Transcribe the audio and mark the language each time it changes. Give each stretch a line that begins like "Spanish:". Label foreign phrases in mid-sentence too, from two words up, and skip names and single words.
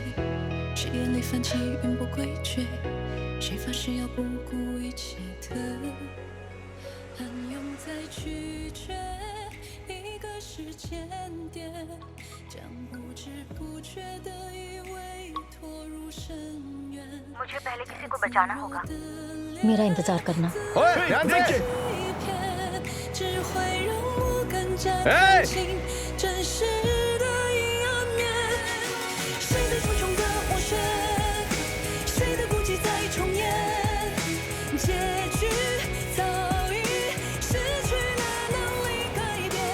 Chinese: 谁眼里泛起云波诡谲？谁发誓要不顾一切的暗涌在拒绝一个时间点，将不知不觉的以为拖入深渊。
Hindi: मुझे पहले किसी को बचाना होगा। मेरा इंतजार करना। ओए, ध्यान से।
Chinese: 只会让我更加看清真实的阴暗面。谁在重重的斡旋？谁的孤寂在重演？结局早已失去了能力改变。